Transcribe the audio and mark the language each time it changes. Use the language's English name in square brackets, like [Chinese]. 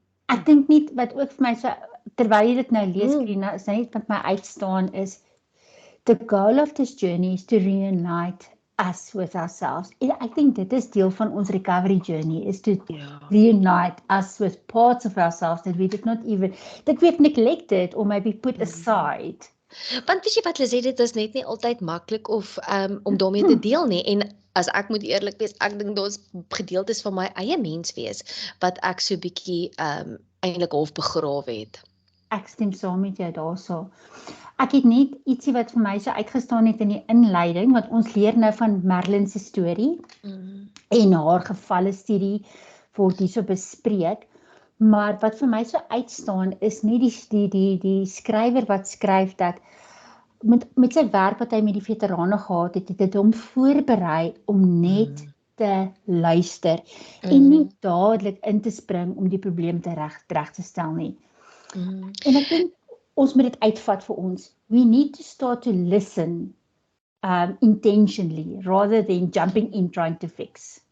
[Afrikaans] Ek dink nie wat ook vir my so, terwyl jy dit nou lees, Karina, is net wat my uitstaan is, [English] the goal of this journey is to reunite us with ourselves. [Afrikaans] En ek dink dit is deel van ons recovery journey, [English] is to reunite us with parts of ourselves that we did not even, that we have neglected or maybe put aside. [Afrikaans] Want weet jy wat Lisette, dit is net nie altyd maklik of om daarmee te deel nie, en as ek moet eerlik wees, ek dink daar's gedeeltes van my eie menswees wat ek so bietjie eintlik half begrawe het. Ek stem saam met jou daarso. Ek het net ietsie wat vir my so uitgestaan het in die inleiding, want ons leer nou van Merlin se storie en haar gevalle studie word hierso bespreek. Maar wat vir my so uitstaan is nie die skrywer wat skryf dat met sy werk wat hy met die veterane gehad het, het dit hom voorberei om net te luister en nie dadelik in te spring om die probleem reg te stel nie. En ek dink ons moet dit uitvat vir ons. [English] We need to start to listen intentionally rather than jumping in trying to fix.